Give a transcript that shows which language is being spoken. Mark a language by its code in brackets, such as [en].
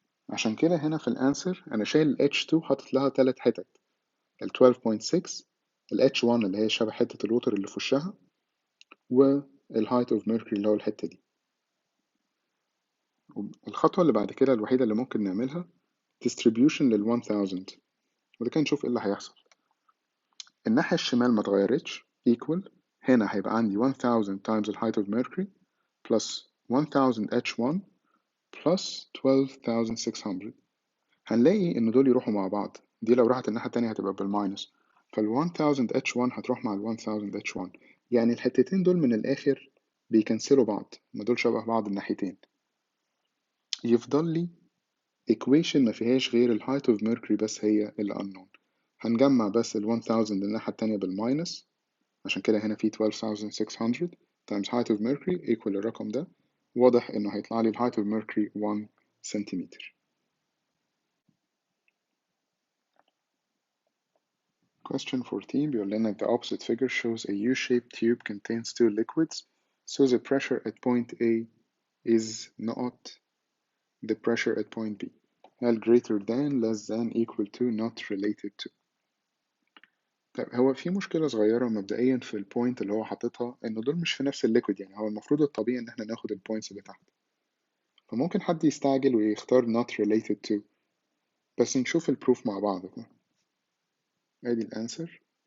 [ar] عشان كده هنا في الانسر أنا شايل ال H2 حاطط لها 3 حتت، ال 12.6، ال H1 اللي هي شبه حتة الوتر اللي في وشها، وال [en] height of mercury [ar] اللي هو الحتة دي. الخطوة اللي بعد كده الوحيدة اللي ممكن نعملها distribution لل 1000، وده كان نشوف ايه اللي هيحصل. الناحية الشمال ما اتغيرتش equal، هنا هيبقى عندي [en] 1000 times the height of mercury plus 1000 H1 plus 12600. [ar] هنلاقي إن دول يروحوا مع بعض، دي لو راحت الناحية التانية هتبقى بالماينس، فال 1000 H1 هتروح مع ال 1000 H1، يعني الحتتين دول من الآخر بيكنسلوا بعض، ما دول شبه بعض الناحيتين. يفضل لي equation ما فيهاش غير ال [en] height of mercury [ar] بس هي اللي unknown. هنجمع بس ال 1000 للناحية التانية بالماينس، عشان كده هنا في 12600 [en] times height of mercury equal [ar] الرقم ده، واضح إنه هيطلع لي ال height of mercury سنتيمتر. [en] Question 14 [ar] بيقول لنا [en] the opposite figure shows a U-shaped tube contains two liquids, so the pressure at point A is not the pressure at point B. [ar] هل [en] greater than, less than, equal to, not related to. [ar] طيب هو في مشكلة صغيرة مبدئيا في البوينت اللي هو حاططها إن دول مش في نفس الليكويد، يعني هو المفروض الطبيعي إن احنا ناخد البوينتس اللي تحت، فممكن حد يستعجل ويختار [en] not related to، [ar] بس نشوف البروف مع بعض. ادي الانسر.